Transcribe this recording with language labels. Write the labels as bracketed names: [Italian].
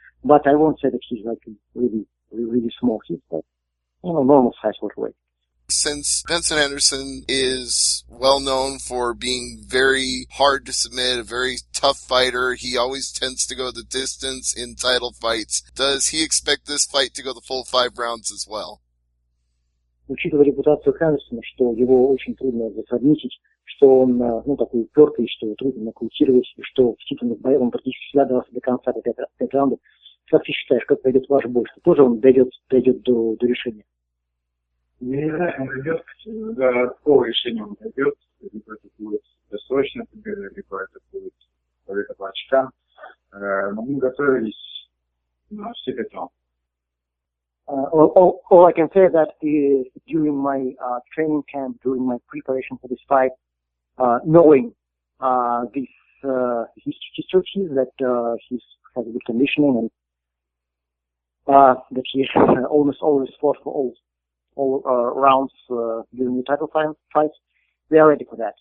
[English] But I won't say that he's like really small. He's like, normal size welterweight. Since Benson Henderson is well known for being very hard to submit, a very tough fighter, he always tends to go the distance in title fights. Does he expect this fight to go the full 5 rounds as well? [Russian] Учитывая репутацию Хендерсона, что его очень трудно засадничать, что он, такой упертый, что его трудно нокаутировать, и что в титульных боях он практически всегда дрался до конца, до 5 раундов. Как ты считаешь, как пойдет ваш бой? Что тоже он дойдет до решения? Я не знаю, он дойдет, до какого решения он дойдет, либо это будет досрочная победа, либо это будет победа по очкам. Но мы готовились на все 5 раундов. [English] All I can say that during my training camp, during my preparation for this fight, knowing this he still sees that he has a good conditioning and that he almost always fought for all rounds during the title fights. We are ready for that.